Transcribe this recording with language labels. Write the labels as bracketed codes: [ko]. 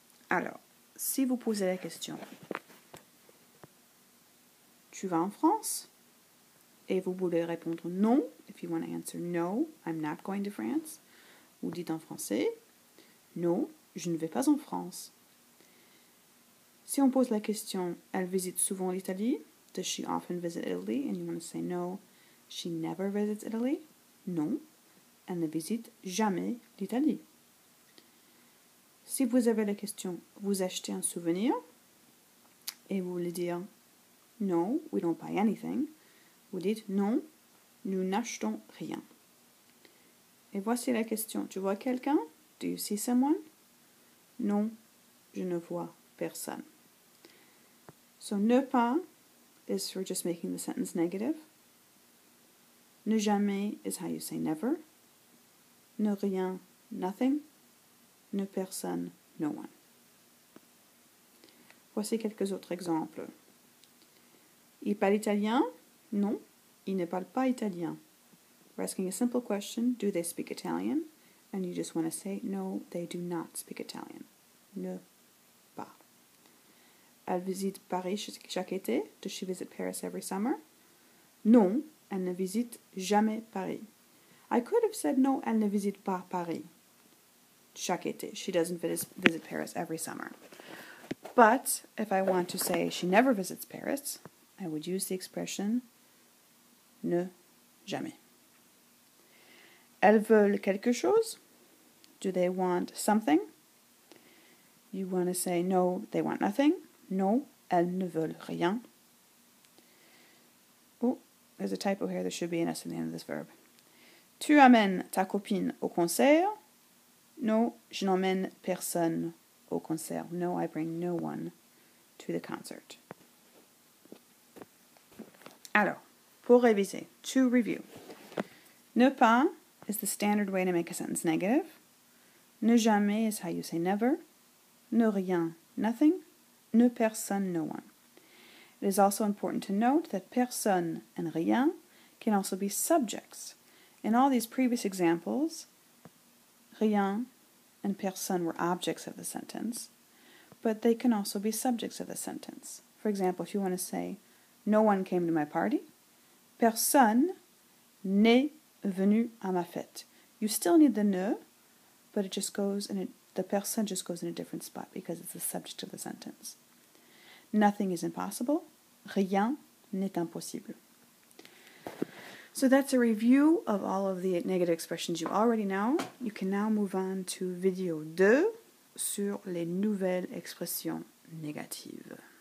[fr] Alors, si vous posez la question « Tu vas en France ?» et vous voulez répondre « Non », [en] if you want to answer « No, I'm not going to France [fr] », vous dites en français « Non, je ne vais pas en France ». Si on pose la question « Elle visite souvent l'Italie ?» [en] Does she often visit Italy? And you want to say no, she never visits Italy. [fr] Non, elle ne visite jamais l'Italie. Si vous avez la question, vous achetez un souvenir et vous voulez dire [en] no, we don't buy anything. [fr] Vous dites non, nous n'achetons rien. Et voici la question, tu vois quelqu'un? [en] Do you see someone? [fr] Non, je ne vois personne. [en] So ne pas is for just making the sentence negative. Ne jamais is how you say never. Ne rien, nothing. Ne personne, no one. [fr] Voici quelques autres exemples. Il parle italien? Non, il ne parle pas italien. [en] We're asking a simple question, do they speak Italian? And you just want to say, no, they do not speak Italian. [fr] Ne pas. Elle visite Paris chaque été. [en] Does she visit Paris every summer? [fr] Non, elle ne visite jamais Paris. [en] I could have said no, [fr] elle ne visite pas Paris chaque été. [en] She doesn't visit Paris every summer. But if I want to say she never visits Paris, I would use the expression ne jamais. [fr] Elles veulent quelque chose? [en] Do they want something? You want to say no, they want nothing. [fr] No, elles ne veulent rien. [en] Oh, there's a typo here. There should be an S in the end of this verb. [fr] Tu amènes ta copine au concert? No, je n'emmène personne au concert. [en] No, I bring no one to the concert. [fr] Alors, pour réviser, [en] to review. Ne pas is the standard way to make a sentence negative. Ne jamais is how you say never. Ne rien, nothing. Ne personne, no one. It is also important to note that personne and rien can also be subjects. In all these previous examples, rien and personne were objects of the sentence, but they can also be subjects of the sentence. For example, if you want to say, no one came to my party, [fr] personne n'est venu à ma fête. [en] You still need the ne, but it just goes the personne just goes in a different spot because it's the subject of the sentence. Nothing is impossible. [fr] Rien n'est impossible. [en] So that's a review of all of the negative expressions you already know. You can now move on to [fr] vidéo 2 sur les nouvelles expressions négatives.